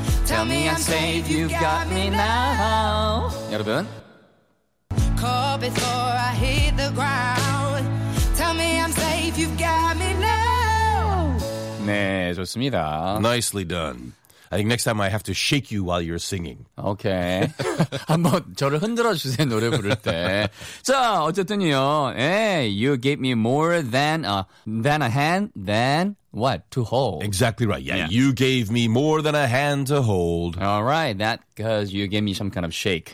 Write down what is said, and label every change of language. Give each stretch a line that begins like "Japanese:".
English: Tell me I'm safe, you got me now.
Korean: 여러분.
English: Before I hit the ground, tell me I'm safe. You've got me now.
Korean: 네, 좋습니다.
English: Nicely done. I think next time I have to shake you while you're singing. Okay.
Korean: 한번 저를 흔들어주세요, 노래 부를 때. 자, 어쨌든요.
English: Hey, you gave me more than a hand, than what? To hold. Exactly right. Yeah, yeah. You gave me more than a hand to hold. All right. That because you gave me some kind of shake.